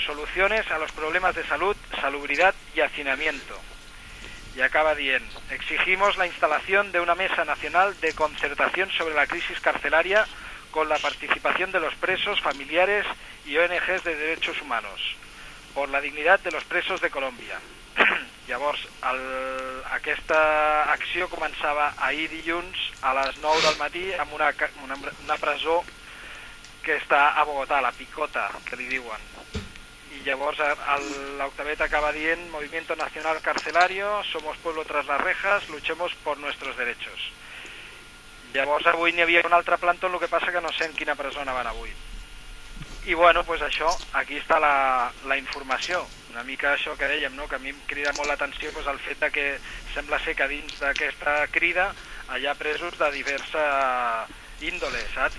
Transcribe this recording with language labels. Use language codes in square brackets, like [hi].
[es] Soluciones a los problemas de salud, salubridad y hacinamiento. Y acaba bien. Exigimos la instalación de una mesa nacional de concertación sobre la crisis carcelaria con la participación de los presos, familiares y ONGs de derechos humanos, por la dignidad de los presos de Colombia. [ca] Llavors, aquesta acció començava ahir dilluns a les 9 del matí amb una presó que està a Bogotà, la Picota, que li diuen. I llavors l'octavet acaba dient: [es] Movimiento Nacional Carcelario, somos pueblo tras las rejas, luchemos por nuestros derechos. [ca] Llavors avui n'hi havia un altre plantó, el que passa que no sé en quina presó van avui. I bueno, pues això, aquí està la informació. Una mica això que dèiem, no? Que a mi em crida molt l'atenció, pues, el fet de que sembla ser que dins d'aquesta crida hi ha presos de diversa índole, saps?